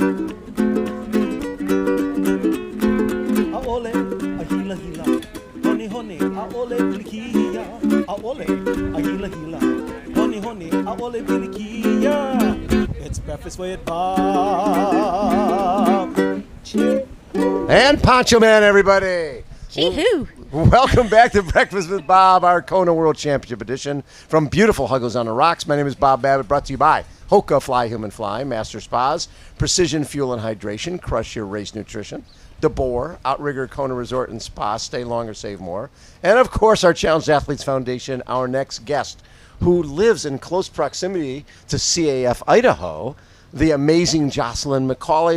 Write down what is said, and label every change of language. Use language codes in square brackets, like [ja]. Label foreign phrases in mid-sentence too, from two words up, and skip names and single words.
[haw] Aole, ahila hila. Hone hone, aole bilikia. Aole, ahila hila. Hone hone, aole bilikia. [en] It's breakfast with Bob. And Poncho Man, everybody. Gee-hoo. Welcome back to Breakfast with Bob, our Kona World Championship edition from beautiful Huggo's on the Rocks. My name is Bob Babbitt, brought to you by HOKA Fly Human Fly, Master Spas, Precision Fuel and Hydration, Crush Your Race Nutrition, Deboer, Outrigger Kona Resort and Spa, Stay Longer, Save More, and of course our Challenged Athletes Foundation, our next guest, who lives in close proximity to CAF Idaho, the amazing Jocelyn McCauley.